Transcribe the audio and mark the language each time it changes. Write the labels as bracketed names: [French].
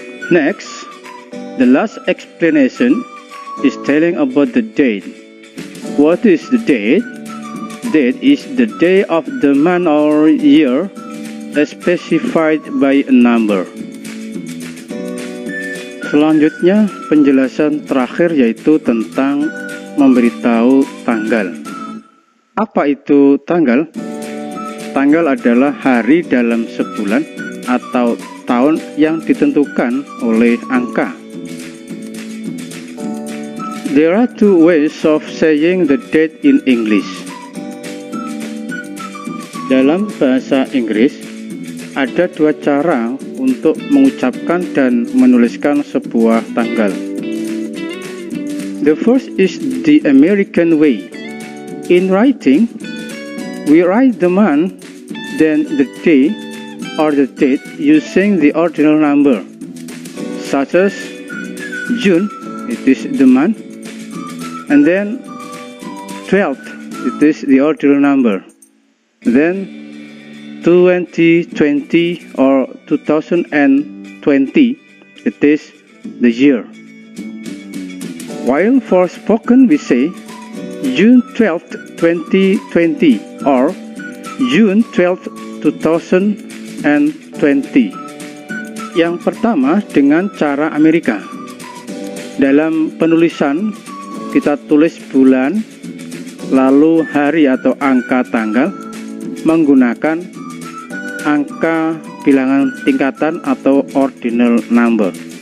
[English] Next, the last explanation is telling about the date. What is the date? Date is the day of the month or year specified by a number. [Indonesian] Selanjutnya, penjelasan terakhir yaitu tentang memberitahu tanggal. Apa itu tanggal? Tanggal adalah hari dalam sebulan atau tahun yang ditentukan oleh angka. [English] There are two ways of saying the date in English. [Indonesian] Dalam bahasa Inggris, ada dua cara untuk mengucapkan dan menuliskan sebuah tanggal. [English] The first is the American way. In writing, we write the month, then the day or the date using the ordinal number, such as June, it is the month, and then 12th, it is the ordinal number, then 2020 or 2020, it is the year. While for spoken we say June 12th, 2020 or June 12th, 2020. [Indonesian] Yang pertama dengan cara Amerika. Dalam penulisan kita tulis bulan, lalu hari atau angka tanggal menggunakan angka bilangan tingkatan atau ordinal number.